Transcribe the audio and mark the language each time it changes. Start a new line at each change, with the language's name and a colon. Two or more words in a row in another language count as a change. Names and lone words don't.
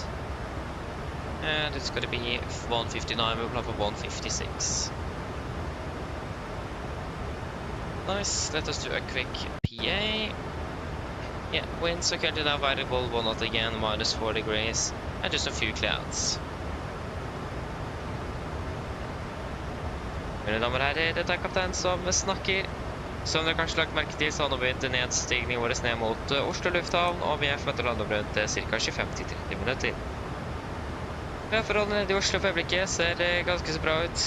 English: And it's going to be 159, we'll have a 156. Nice, let us do a quick PA. Yeah, winds are currently now variable, 1 knot again, -4 degrees, and just a few clouds.
Norwegian: Mine damer og herrer, dette er kaptein som snakker. Som dere kanskje lagt merke til, så har nå begynt nedstigningen vår ned mot Oslo lufthavn, og vi er forventet å lande om rundt ca. 25-30 minutter. Forholdene nede i Oslo for øyeblikket ser ganske så bra ut.